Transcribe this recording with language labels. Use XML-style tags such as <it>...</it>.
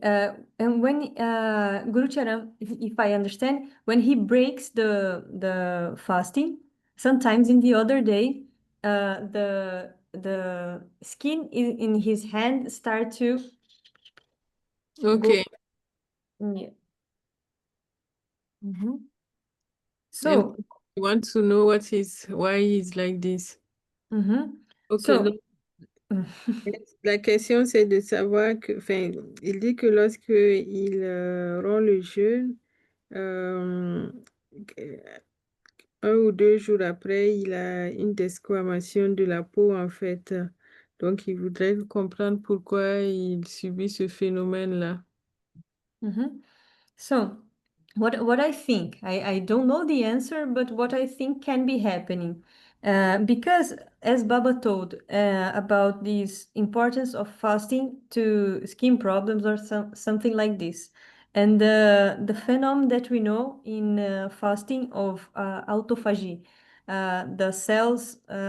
<en>And when Guru Charan, if I understand, when he breaks the fasting, sometimes in the other day, the skin in his hand start to go. Okay. Yeah. Mhm. And So. you want to know why he's like this? Mhm. Okay, So.</en> <fr>la question c'est de savoir que, enfin, il dit que lorsque il rompt le jeûne, euh, un ou deux jours après, il a une desquamation de la peau en fait. Donc, il voudrait comprendre pourquoi il subit ce phénomène-là. Mhm.</fr> <en>So, what I think, I don't know the answer, but what I think can be happening, because as Baba told about this importance of fasting to skin problems or something like this, and the phenomenon that we know in fasting of autophagy, the cells.</en>